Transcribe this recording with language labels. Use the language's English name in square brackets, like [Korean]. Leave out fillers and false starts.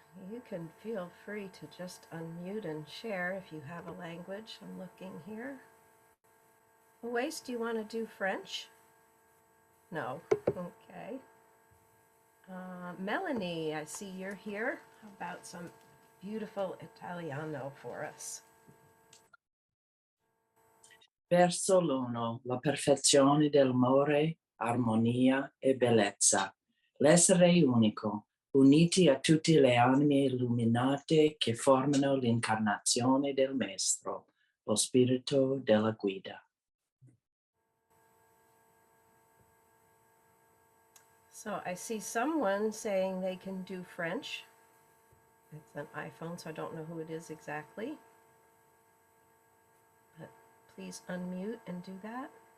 [English] You can feel free to just unmute and share if you have a language. I'm looking here. Luis, do you want to do French? No. Okay. Melanie, I see you're here. How about some beautiful Italiano for us? [Italian] Verso l'uno, la perfezione dell'amore, armonia e bellezza. L'essere unico, uniti a tutte le anime illuminate che formano l'incarnazione del Maestro, lo spirito della guida. [English] So I see someone saying they can do French. It's an iPhone, so I don't know who it is exactly. But please unmute and do that.